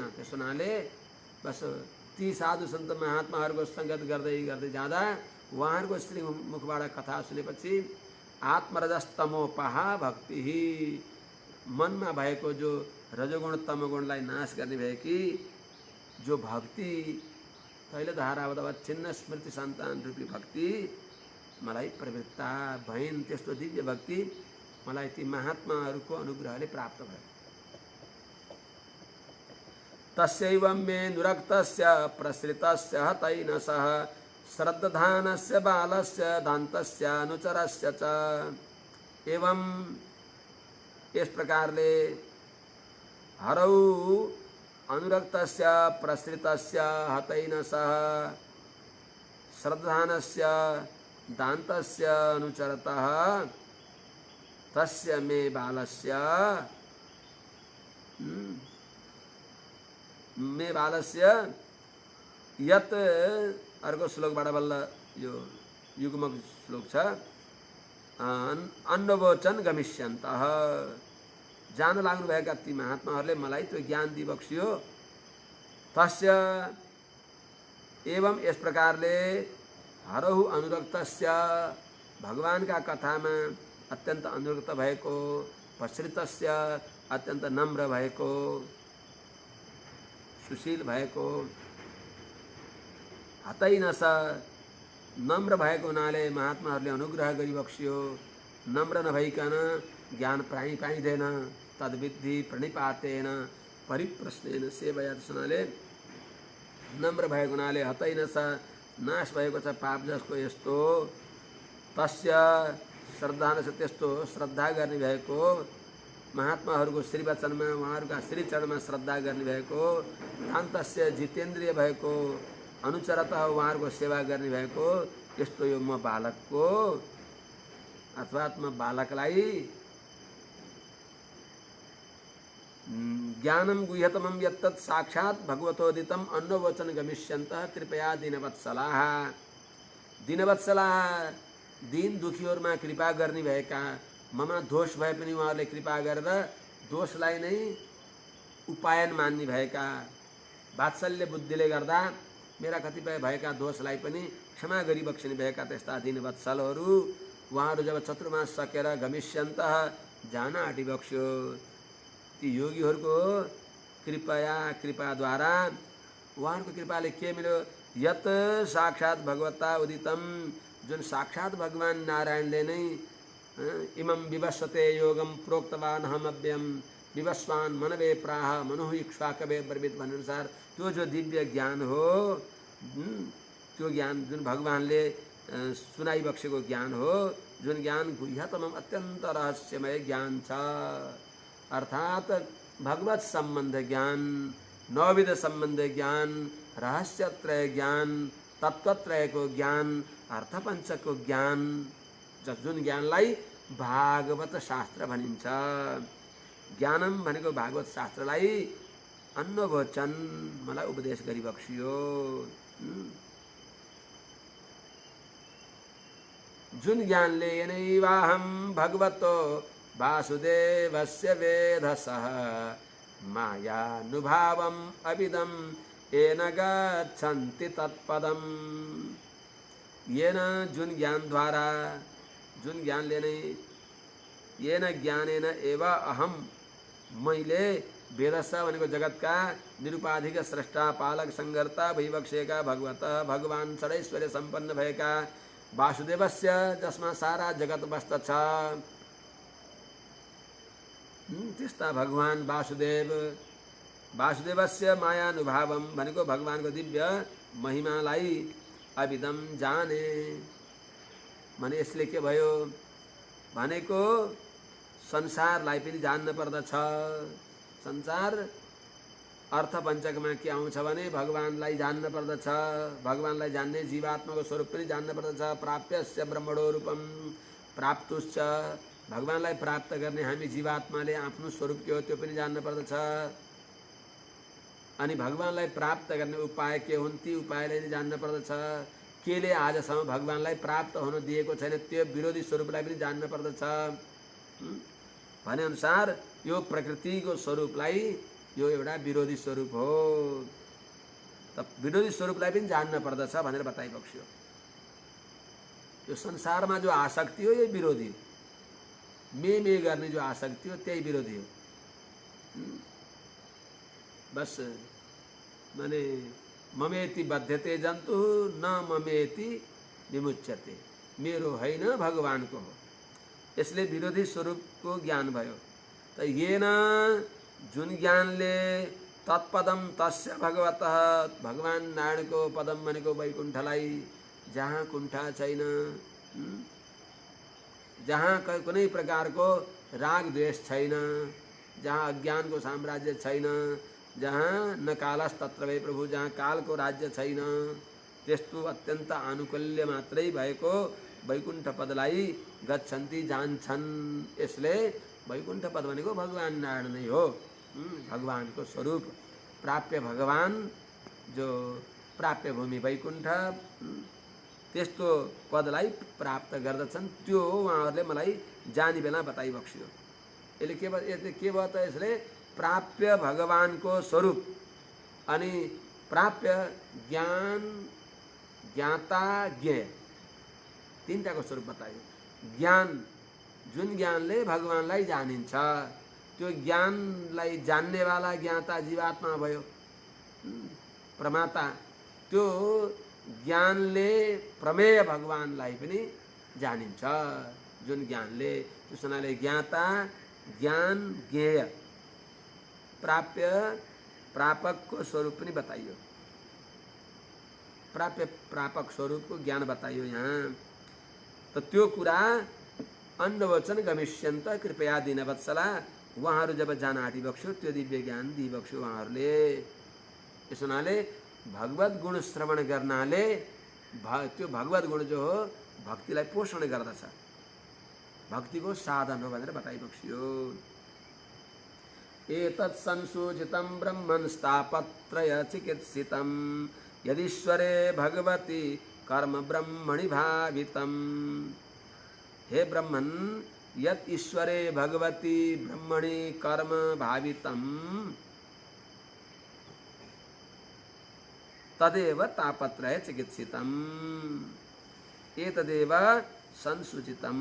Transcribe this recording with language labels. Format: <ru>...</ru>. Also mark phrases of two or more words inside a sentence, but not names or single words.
<ne>त्यसो हुनाले बस ती साधु सन्त महात्माहरूको संगत गर्दै गर्दै जाँदा उहाँहरूको श्री मुखबाट कथा सुनेपछि आत्मरजस्तमोपः भक्ति मनमा भएको जो रजोगुण तमोगुणलाई नाश गर्ने भएकी जो भक्ति तैलधारावच्छिन्न स्मृति सन्तान रूपी भक्ति मलाई प्रवृत्ता भइन्। त्यस्तो दिव्य भक्ति मलाई ती महात्माहरूको अनुग्रहले प्राप्त भयो।</ne> <sa>तस्यैवं मे नुरक्तस्य प्रसृतस्य हतैन सह श्रद्धानस्य बालस्य दान्तस्य अनुचरस्य च। एवं</sa> <ne>इस प्रकारले</ne> <sa>हरौ अनुरक्तस्य प्रसृतस्य हतैन सह श्रद्धानस्य दान्तस्य अनुचरतः तस्य मे बालस्य</sa> <ne>यत अर्को श्लोकबाट बल्ल यो युग्मक श्लोक छ। अन्नवोचन गमिष्यन्तः जान लाग्नुभएका ती महात्माहरूले मलाई त्यो ज्ञान दिबक्सियो।</ne> <sa>तस्य एवं</sa> <ne>यस प्रकारले</ne> <sa>हरहु अनुरक्तस्य</sa> <ne>भगवानका कथामा अत्यन्त अनुरक्त भएको, प्रसृतस्य अत्यन्त नम्र भएको, सुशील भएको, हतैनस नम्र भएको हुनाले महात्माहरूले अनुग्रह गरिबक्सियो। नम्र नभइकन ज्ञान पाइँदैन।</ne> <sa>तद्विद्धि प्रणिपातेन परिप्रश्नेन सेवया</sa> <ne>हुनाले नम्र भएको हुनाले हतैनस नाश भएको छ पाप जसको यस्तो। तस्य श्रद्धानस त्यस्तो श्रद्धा गर्ने भएको, महात्माहरूको श्रीवचनमा उहाँहरूका श्रीचरणमा श्रद्धा गर्ने भएको, दान्तस्य जितेन्द्रिय भएको, अनुचरतः उहाँहरूको सेवा गर्ने भएको, यस्तो यो म बालकको अथवा म बालकलाई</ne> <sa>ज्ञानम गुह्यतमं यत्तत् साक्षात् भगवतोदितम अन्नवचन गमिष्यन्तः कृपया दीनवत्सलाः।</sa> <ne>दीनवत्सलाः दीन दुखीहरूमा कृपा गर्ने भएका, ममा दोष भए पनि उहाँहरूले कृपा गरेर दोषलाई नै उपायन मान्ने भएका, वात्सल्य बुद्धिले गर्दा मेरा कतिपय भएका दोषलाई पनि क्षमा गरिबक्सिने भएका त्यस्ता दीनवत्सलहरू उहाँहरू जब चतुर्मास सकेर गमिष्यन्तः जान आँटिबक्स्यो, ती योगीहरूको कृपाद्वारा उहाँहरूको कृपाले के मिल्यो?</ne> <sa>यत साक्षात् भगवता उदितम,</sa> <ne>जुन साक्षात् भगवान नारायणले नै</ne> <sa>इमं विवस्वते योगम प्रोक्तवान हमव्यम विवस्वान मनवे प्राह मनुः इक्ष्वाकवे ब्रवीत</sa> <ne>भन्नुसार त्यो जो दिव्य ज्ञान हो, त्यो ज्ञान जुन भगवानले सुनाइबक्सेको ज्ञान हो, जुन ज्ञान गुह्यतमम अत्यन्त रहस्यमय ज्ञान छ, अर्थात भगवत संबंध ज्ञान, नवविध संबंध ज्ञान, रहस्यत्रय ज्ञान, तत्वत्रयको ज्ञान, अर्थपञ्चको ज्ञान, जुन ज्ञानलाई भागवत शास्त्र भनिन्छ। ज्ञानम भनेको भागवत शास्त्रलाई अन्नवचन मलाई उपदेश गरिबक्सियो। जुन ज्ञानले</ne> <sa>यनैवाहं भगवतो वासुदेवस्य वेधसः मायानुभावम् अविदं येन गच्छन्ति तत्पदम्।</sa> <ne>येन जुन ज्ञान द्वारा, जुन ज्ञानले नै</ne> <sa>येन ज्ञानेन एव अहम</sa> <ne>मैले वेदस भनेको जगतका निरुपाधिक स्रष्टा पालक संगर्ता भइबक्सेका भगवत भगवान षडैश्वर्य सम्पन्न भएका वासुदेवस्य, जसमा सारा जगत बस्दछ, त्यस्ता भगवान वासुदेव, वासुदेवस्य मायानुभावम भनेको भगवानको दिव्य महिमालाई अविदम जाने भने यसले के भयो भनेको संसारलाई पनि जान्न पर्दछ। संसार अर्थपञ्चकमा के आउँछ भने भगवानलाई जान्न पर्दछ, भगवानलाई जान्ने जीवात्माको स्वरूप पनि जान्न पर्दछ।</ne> <sa>प्राप्यस्य ब्रह्मणो रूपम प्राप्तुश्च,</sa> <ne>भगवानलाई प्राप्त गर्ने हामी जीवात्माले आफ्नो स्वरूप के हो त्यो पनि जान्न पर्दछ। अनि भगवानलाई प्राप्त गर्ने उपाय के हुन् ती उपायलाई पनि जान्न पर्दछ। केले आजसम्म भगवानलाई प्राप्त हुन दिएको छैन त्यो विरोधी स्वरूपलाई पनि जान्न पर्दछ। भने अनुसार यो प्रकृतिको स्वरूपलाई यो एउटा विरोधी स्वरूप हो, त विरोधी स्वरूपलाई पनि जान्न पर्दछ भनेर बताइबक्स्यो। यो संसारमा जो आसक्ति हो यो विरोधी हो, मे गर्ने जो आसक्ति हो त्यही विरोधी हो। बस माने</ne> <sa>ममेति बध्यते जन्तु न ममेति विमुच्यते,</sa> <ne>मेरो होइन भगवानको हो, यसले विरोधी स्वरूपको ज्ञान भयो। त येन जुन ज्ञानले तत्पदम</ne> <sa>तस्य भगवतः</sa> <ne>भगवान नारायणको पदम भनेको वैकुण्ठलाई, जहाँ कुण्ठा छैन, जहाँ कुनै प्रकारको राग द्वेष छैन, जहाँ अज्ञानको साम्राज्य छैन, जहाँ</ne> <sa>न कालस तत्र वै प्रभु,</sa> <ne>जहाँ कालको राज्य छैन, त्यस्तो अत्यन्त आनुकूल्य मात्रै भएको वैकुण्ठ पदलाई गच्छन्ति जान्छन्। यसले वैकुण्ठ पद भनेको भगवान नारायण नै हो, भगवानको स्वरूप प्राप्य भगवान जो प्राप्य भूमि वैकुण्ठ, त्यस्तो पदलाई प्राप्त गर्दछन्। त्यो उहाँहरूले मलाई जानी बेला बताइबक्स्यो। यसले के भयो त यसले प्राप्य भगवानको स्वरूप अनि प्राप्य ज्ञान ज्ञाता ज्ञेय तीनटाको स्वरूप बतायो। ज्ञान जुन ज्ञानले भगवानलाई जानिन्छ त्यो ज्ञानलाई जान्नेवाला ज्ञाता जीवात्मा भयो, प्रमाता। त्यो ज्ञानले प्रमेय भगवानलाई पनि जानिन्छ, जुन ज्ञानले, त्यसनाले ज्ञाता ज्ञान ज्ञेय प्राप्य प्रापकको स्वरूप पनि बताइयो। प्राप्य प्रापक स्वरूपको ज्ञान बताइयो यहाँ। त त्यो कुरा</ne> <sa>अन्नवचन गमिष्यन्त कृपया दीनवत्सला,</sa> <ne>उहाँहरू जब जान आँटिबक्स्यो त्यो दिव्य ज्ञान दिइबक्स्यो उहाँहरूले। त्यस हुनाले भगवत गुण श्रवण गर्नाले त्यो भगवत गुण जो हो भक्तिलाई पोषण गर्दछ, भक्तिको साधन हो भनेर बताइबक्सियो।</ne> <sa>एतत् संसूचितं ब्रह्मन् स्थापत्रय चिकित्सितं यदीश्वरे भगवती कर्म ब्रह्मणि भावितम्। हे ब्रह्मन्, यत् ईश्वरे भगवती ब्रह्मणि कर्म भावितम् तदेव तापत्रय चिकित्सितम् एतदेव संसूचितम्।</sa>